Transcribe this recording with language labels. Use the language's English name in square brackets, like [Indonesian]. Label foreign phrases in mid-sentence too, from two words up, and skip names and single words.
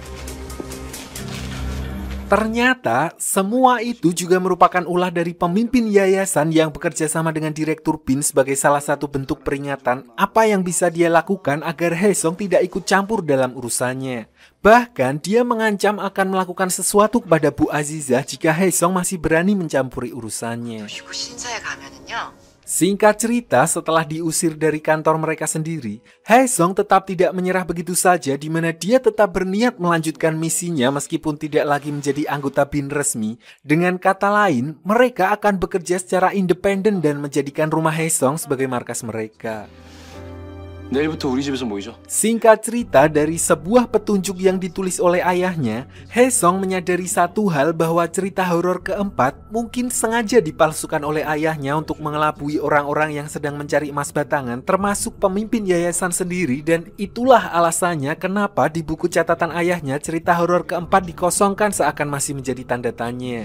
[Indonesian] Ternyata semua itu juga merupakan ulah dari pemimpin yayasan yang bekerja sama dengan direktur BIN sebagai salah satu bentuk peringatan apa yang bisa dia lakukan agar Haesung tidak ikut campur dalam urusannya. Bahkan dia mengancam akan melakukan sesuatu kepada Bu Azizah jika Haesung masih berani mencampuri urusannya. [Korean] 그리고 신사에 가면은요. [Indonesian] Singkat cerita, setelah diusir dari kantor mereka sendiri, Haesung tetap tidak menyerah begitu saja, di mana dia tetap berniat melanjutkan misinya meskipun tidak lagi menjadi anggota BIN resmi. Dengan kata lain, mereka akan bekerja secara independen dan menjadikan rumah Haesung sebagai markas mereka. [Korean] 내일부터 우리 집에서 모이죠. [Indonesian] Singkat cerita, dari sebuah petunjuk yang ditulis oleh ayahnya, Haesung menyadari satu hal bahwa cerita horor keempat mungkin sengaja dipalsukan oleh ayahnya untuk mengelabui orang-orang yang sedang mencari emas batangan, termasuk pemimpin yayasan sendiri, dan itulah alasannya kenapa di buku catatan ayahnya cerita horor keempat dikosongkan seakan masih menjadi tanda tanya.